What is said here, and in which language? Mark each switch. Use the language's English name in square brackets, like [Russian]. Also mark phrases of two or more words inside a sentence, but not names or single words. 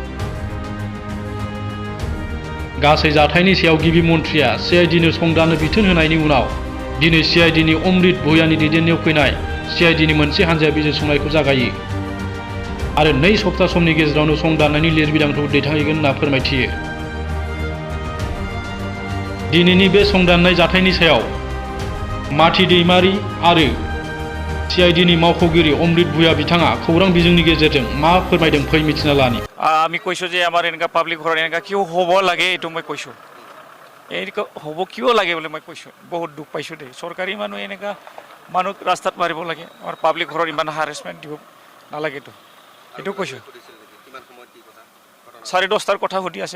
[Bodo] गासै जाथायनि सायाव गिबि मन्थ्रिया सिआइडिनो संदाननो बिथोन होनायनि उनाव दिनै सिआइडिनि अमृत भुयानि दैदेननायाव फैनाय सिआइडिनि मोनसे हान्जाया बिजिरसंनायखौ जागायो आरो 2 सप्ता समनि गेजेरावनो संदाननायनि लिरबिदांखौ दैथायहैगोन होनना फोरमायथियो। दिनैनि बे संदाननाय जाथायनि सायाव माथि दैमारि आरो सिआइडिनि मावख'गिरि अमृत भुया बिथाङा खौरां बिजोंनि गेजेरजों मा फोरमायदों फै मिथिना लानि। [Assamese] আমি কৈছোঁ যে আমাৰ এনেকুৱা পাব্লিক ঘৰত এনেকুৱা কিয় হ'ব লাগে এইটো মই কৈছোঁ। এনেকুৱা হ'ব কিয় লাগে বুলি মই কৈছোঁ। বহুত দুখ পাইছোঁ দেই। চৰকাৰী মানুহ এনেকুৱা মানুহ ৰাস্তাত মাৰিব লাগে। আমাৰ পাব্লিক ঘৰত ইমান হাৰেছমেণ্ট দিব নালাগেতো। এইটো কৈছোঁ। 10:30 কথা সুধি আছে।